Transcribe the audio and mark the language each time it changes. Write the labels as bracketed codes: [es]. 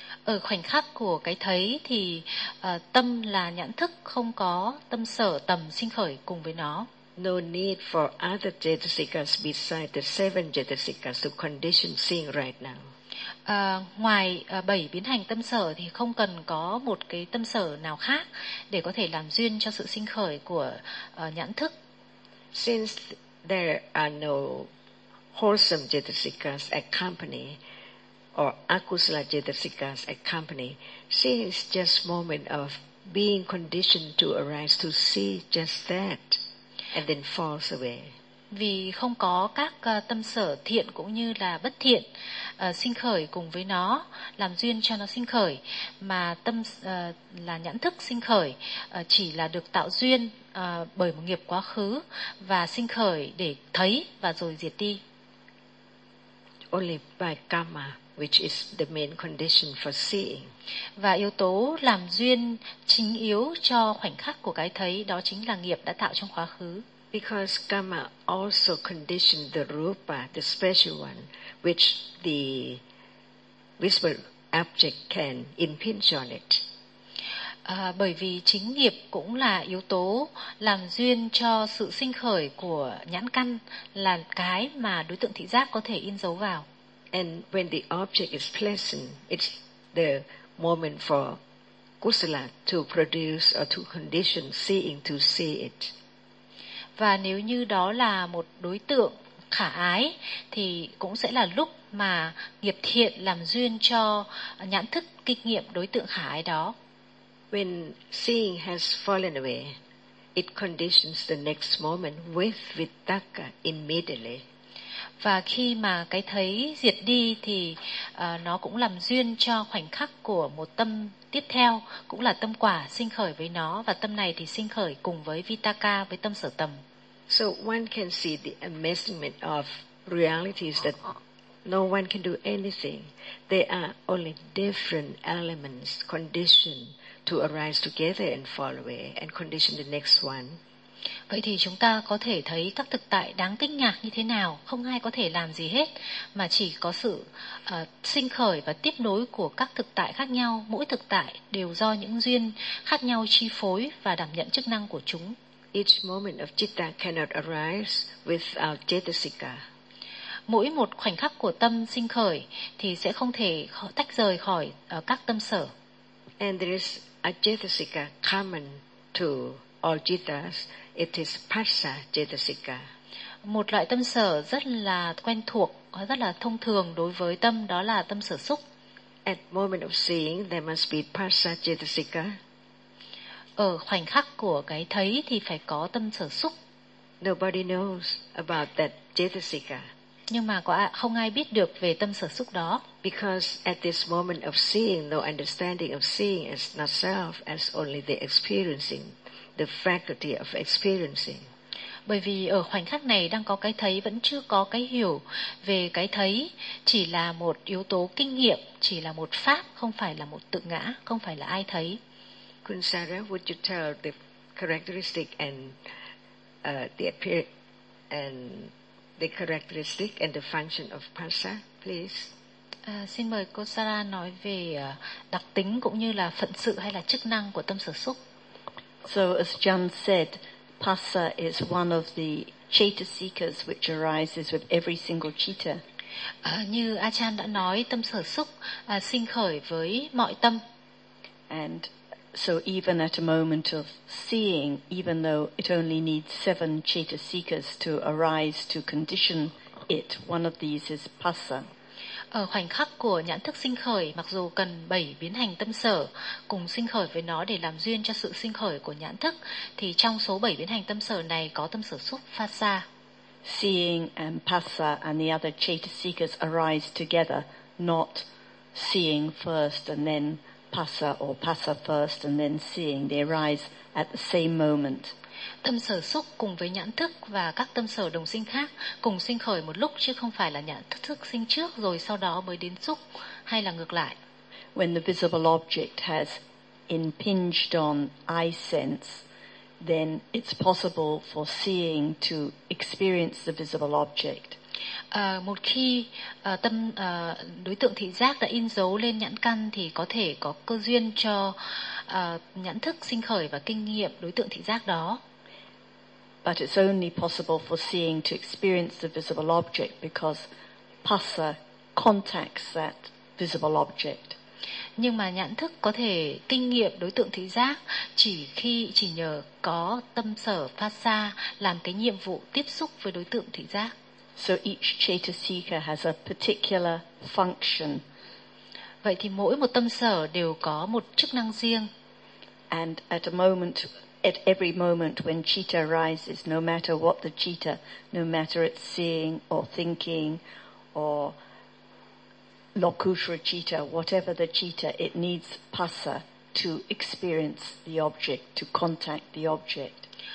[vi] Ở khoảnh khắc của cái thấy thì tâm là nhãn thức, không có tâm sở tầm sinh khởi cùng với nó. [en] No need for other jetasikas besides the seven jetasikas to condition seeing right now. [vi] Ngoài bảy biến hành tâm sở thì không cần có một cái tâm sở nào khác để có thể làm duyên cho sự sinh khởi của nhãn thức. [en] Since there are no wholesome jetasikas accompany or akusala jetasikas accompany, seeing is just moment of being conditioned to arise to see just that. And then falls away. [vi] Vì không có các tâm sở thiện cũng như là bất thiện sinh khởi cùng với nó, làm duyên cho nó sinh khởi, mà tâm là nhãn thức sinh khởi chỉ là được tạo duyên bởi một nghiệp quá khứ và sinh khởi để thấy và rồi diệt đi. [en] Only by karma, which is the main condition for seeing. [vi] Và yếu tố làm duyên chính yếu cho khoảnh khắc của cái thấy đó chính là nghiệp đã tạo trong quá khứ. [en] Because karma also conditioned the rupa, the special one, which the visible object can impinge on it. [vi] Bởi vì chính nghiệp cũng là yếu tố làm duyên cho sự sinh khởi của nhãn căn, là cái mà đối tượng thị giác có thể in dấu vào. [en] And when the object is pleasant, it's the moment for kusala to produce or to condition seeing to see it. [vi] Và nếu như đó là một đối tượng khả ái thì cũng sẽ là lúc mà nghiệp thiện làm duyên cho nhãn thức kinh nghiệm đối tượng khả ái đó. [en] When seeing has fallen away, it conditions the next moment with vitakka immediately. [vi] Và khi mà cái thấy diệt đi thì nó cũng làm duyên cho khoảnh khắc của một tâm tiếp theo, cũng là tâm quả sinh khởi với nó, và tâm này thì sinh khởi cùng với vitakka, với tâm sở tầm. [en] So one can see the amazement of realities that no one can do anything. They are only different elements conditioned to arise together and fall away and condition the next one. [vi] Vậy thì chúng ta có thể thấy các thực tại đáng kinh ngạc như thế nào, không ai có thể làm gì hết, mà chỉ có sự sinh khởi và tiếp nối của các thực tại khác nhau, mỗi thực tại đều do những duyên khác nhau chi phối và đảm nhận chức năng của chúng. [en] Each moment of citta cannot arise without cetasika. [vi] Mỗi một khoảnh khắc của tâm sinh khởi thì sẽ không thể tách rời khỏi các tâm sở. [en] And there is a cetasika common to all jitas. It is pascha cetasika. [vi] Một loại tâm sở rất là quen thuộc, rất là thông thường đối với tâm, đó là tâm sở xúc. [en] At moment of seeing, there must be pascha cetasika. [vi] Ở khoảnh khắc của cái thấy thì phải có tâm sở xúc. [en] Nobody knows about that cetasika. [vi] Nhưng mà không ai biết được về tâm sở xúc đó. [en] Because at this moment of seeing, no understanding of seeing as not self, as only the experiencing. The faculty of experiencing. [vi] Bởi vì ở khoảnh khắc này đang có cái thấy, vẫn chưa có cái hiểu về cái thấy, chỉ là một yếu tố kinh nghiệm, chỉ là một pháp, không phải là một tự ngã, không phải là ai thấy. [en] Kunsara, would you tell the characteristic and the appear and the characteristic and the function of pascha, please? [vi] Xin mời cô Sara nói về đặc tính cũng như là phận sự hay là chức năng của tâm sở xúc. [en] So as John said, pascha is one of the cetasikas which arises with every single citta. [vi] Như Achan đã nói, tâm sở xúc sinh khởi với mọi tâm. [en] And So even at a moment of seeing, even though it only needs 7 chetasikas to arise to condition it, one of these is passa. [vi] Ở khoảnh khắc của nhãn thức sinh khởi, mặc dù cần 7 biến hành tâm sở cùng sinh khởi với nó để làm duyên cho sự sinh khởi của nhãn thức, thì trong số 7 biến hành tâm sở này có tâm sở xúc passa. [en] Seeing and passa and the other chetasikas arise together, not seeing first and then passa or passa first and then seeing, they arise at the same moment. [vi] Tâm sở xúc cùng với nhãn thức và các tâm sở đồng sinh khác cùng sinh khởi một lúc, chứ không phải là nhãn thức sinh trước rồi sau đó mới đến xúc, hay là ngược lại. [en] When the visible object has impinged on eye sense, then it's possible for seeing to experience the visible object. [vi] Một khi tâm đối tượng thị giác đã in dấu lên nhãn căn thì có thể có cơ duyên cho nhãn thức sinh khởi và kinh nghiệm đối tượng thị giác đó. [en] But it's only possible for seeing to experience the visible object because passa contacts that visible object. [vi] Nhưng mà nhãn thức có thể kinh nghiệm đối tượng thị giác chỉ nhờ có tâm sở passa làm cái nhiệm vụ tiếp xúc với đối tượng thị giác. [en] So each chetasika has a particular function. [vi] Vậy thì mỗi một tâm sở đều có một chức năng riêng. [en] And at a moment, at every moment when citta arises, no matter what the citta, no matter it's seeing or thinking or lokushra citta, whatever the citta, it needs passa to experience the object, to contact the object.